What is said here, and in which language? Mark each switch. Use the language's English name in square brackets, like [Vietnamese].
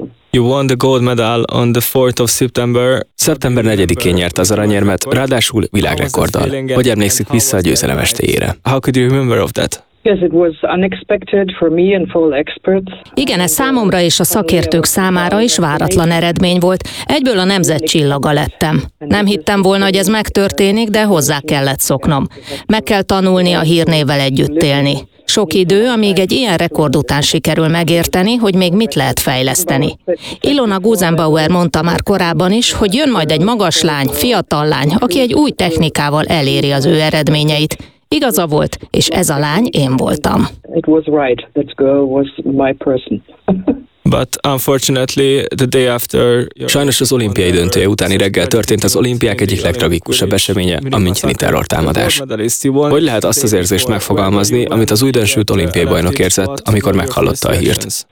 [English] You won the gold medal on the 4th of September. [Hungarian] Szeptember 4-én nyert az aranyérmet, ráadásul világrekorddal. Hogy emlékszik vissza a győzelem estéjére? [English] How could you remember of that? Yes, it was unexpected for me and for the experts. [Hungarian] Igen, ez számomra és a szakértők számára is váratlan eredmény volt. Egyből a nemzet csillaga lettem. Nem hittem volna, hogy ez megtörténik, de hozzá kellett szoknom. Meg kell tanulni a hírnévvel együtt élni. Sok idő, amíg egy ilyen rekord után sikerül megérteni, hogy még mit lehet fejleszteni. Ilona Gusenbauer mondta már korábban is, hogy jön majd egy magas lány, fiatal lány, aki egy új technikával eléri az ő eredményeit. Igaza volt, és ez a lány én voltam. [English] It was right. That girl was my person. But unfortunately, the day after. [Hungarian] Sajnos az olimpiai döntője utáni reggel történt az olimpiák egyik legtragikusabb eseménye, a müncheni terrortámadás. Hogy lehet azt az érzést megfogalmazni, amit az újdonsült olimpiai bajnok érzett, amikor meghallotta a hírt?